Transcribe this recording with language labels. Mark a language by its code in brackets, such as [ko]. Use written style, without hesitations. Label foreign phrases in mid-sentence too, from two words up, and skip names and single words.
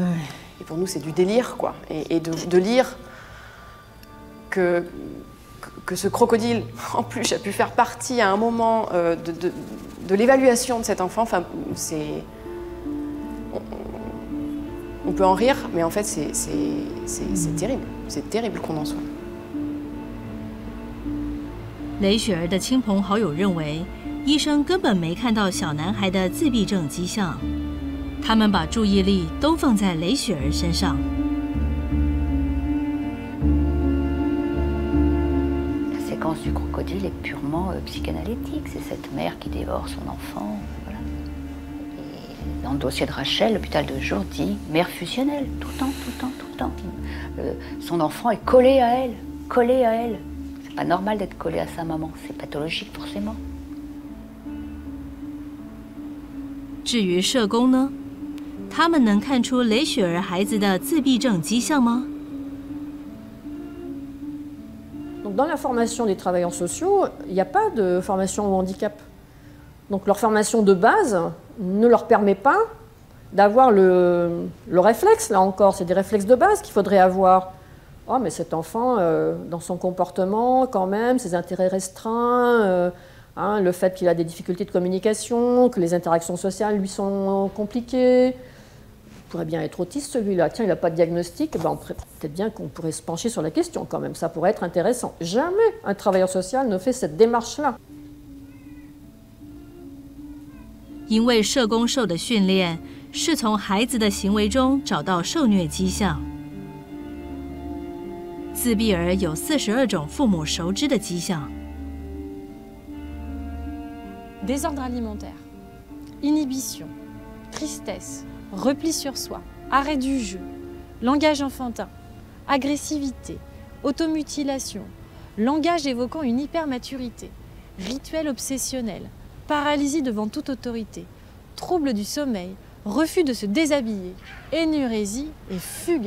[fr] Et pour nous c'est du délire, quoi, et de lire que ce crocodile, en plus, a pu faire partie à un moment de l'évaluation de cet enfant. Enfin, c'est... On peut en rire, mais en fait, c'est terrible. C'est terrible qu'on en soit. [zh] 雷雪儿的亲朋好友认为，医生根本没看到小男孩的自闭症迹象，他们把注意力都放在雷雪儿身上。 [fr] La séquence du crocodile est purement psychanalytique. C'est cette mère qui dévore son enfant. Voilà. Et dans le dossier de Rachel, l'hôpital de jour dit mère fusionnelle, tout le temps, tout le temps, tout le temps. Son enfant est collé à elle, collé à elle. C'est pas normal d'être collé à sa maman, c'est pathologique forcément. [zh] 至于社工呢，他们能看出雷雪儿孩子的自闭症迹象吗？ [fr] Donc, dans la formation des travailleurs sociaux, il n'y a pas de formation au handicap. Donc leur formation de base ne leur permet pas d'avoir le réflexe, là encore, c'est des réflexes de base qu'il faudrait avoir. Oh, mais cet enfant, dans son comportement, quand même, ses intérêts restreints, le fait qu'il a des difficultés de communication, que les interactions sociales lui sont compliquées. Il pourrait bien être autiste celui-là. Tiens, il n'a pas de diagnostic. Ben, peut-être bien qu'on pourrait se pencher sur la question quand même. Ça pourrait être intéressant. Jamais un travailleur social ne fait cette démarche-là. [zh] 因为社工受的训练是从孩子的行为中找到受虐迹象。自闭儿有42种父母熟知的迹象。 [fr] Désordre alimentaire, inhibition, tristesse, repli sur soi, arrêt du jeu, langage enfantin, agressivité, automutilation, langage évoquant une hypermaturité, rituel obsessionnel, paralysie devant toute autorité, trouble du sommeil, refus de se déshabiller, énurésie et fugue.